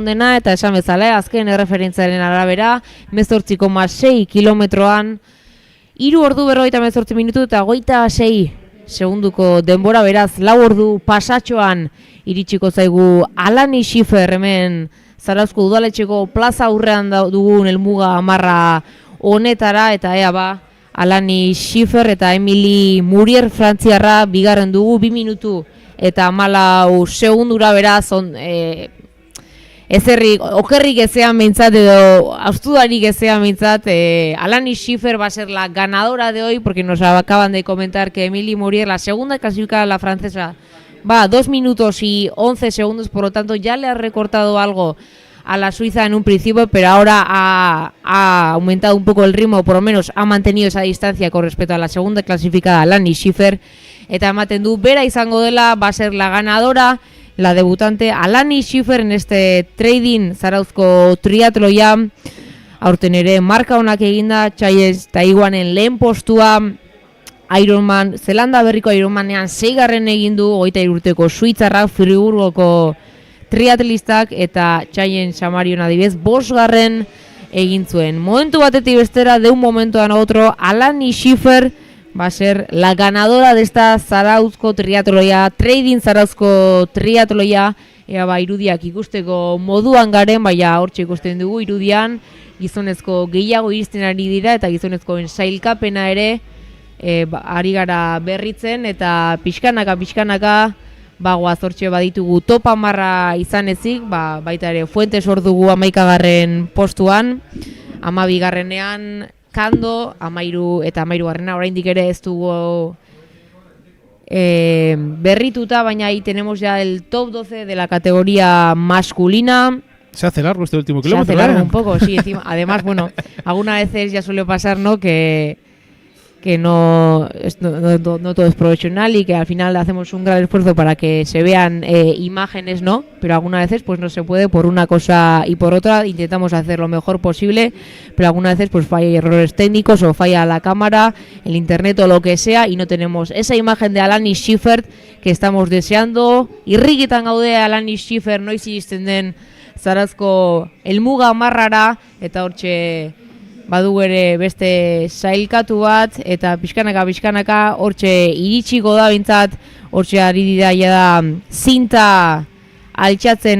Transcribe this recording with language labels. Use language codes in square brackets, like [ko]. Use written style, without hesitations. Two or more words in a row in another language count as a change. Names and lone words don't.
[eu] dena, eta esan bezala, azken erreferentziaren arabera, 18,6 kilometroan, 3 ordu 58 minutu eta 26 segunduko denbora, beraz, 4 ordu pasatxoan iritsiko zaigu Alanis Schiffer hemen Zarauzko udaletxeko plaza aurrean dugun helmuga amarra honetara, eta ea ba, Alanis Schiffer eta Emily Murier frantziarra bigarren dugu, 2 minutu eta 14 segundura, beraz, okerrik ezean behintzat edo austudarik ezean behintzat, [es] Alanis Schiffer va a ser la ganadora de hoy, porque nos acaban de comentar que Emily Murier, la segunda clasificada, la francesa, va a 2 minutos y 11 segundos, por lo tanto ya le ha recortado algo a la suiza en un principio, pero ahora ha aumentado un poco el ritmo, por lo menos ha mantenido esa distancia con respecto a la segunda clasificada, Alanis Schiffer, [eu] eta ematen du bera izango dela, [es] va a ser la ganadora, la debutante Alanis Schiffer en este Trading Zarauzko triatloia. [eu] Aurten ere marka onak eginda, Chaies Taiwanen lehen postua, Ironman, Zelanda berriko Ironmanean 6. egin du, 23 urteko suitzarrak, Friburgoko triatlistak, eta Chaien Samarion adibidez 5. egin zuen. Momentu batetik bestera, [es] de un momento a otro, Alanis Schiffer va a ser la ganadora de esta Zarauzko triatloia, Trading Zarauzko triatloia. [eu] Ea ba, irudiak ikusteko moduan garen, baina hortxe ikusten dugu irudian, gizonezko gehiago iristen ari dira, eta gizonezkoen sailkapena ere ari gara berritzen, eta pixkanaka bagoaz hortxe baditugu topa marra izan ezik, baita ere Fuentes hor dugu 11. postuan, 12. Kando, 13 eta 13. oraindik ere ez dugu berrituta, baina [es] ahí tenemos ya el top 12 de la categoría masculina. Se hace largo este último kilómetro. Se hace largo un poco, sí. Encima, además, bueno, algunas veces ya suele pasar, ¿no?, que no todo es profesional y que al final hacemos un gran esfuerzo para que se vean imágenes, ¿no? Pero algunas veces pues no se puede por una cosa y por otra, intentamos hacer lo mejor posible, pero algunas veces pues falla errores técnicos o falla la cámara, el internet o lo que sea, y no tenemos esa imagen de Alanis Schiffer que estamos deseando. [eu] Irrikitan gaude Alanis Schiffer noiz iristen den Zarauzko helmuga marrara, eta hortxe badu ere beste sailkatu bat, eta pixkanaka hortxe iritsiko da bintzat, hortxe ari dira da zinta altxatzen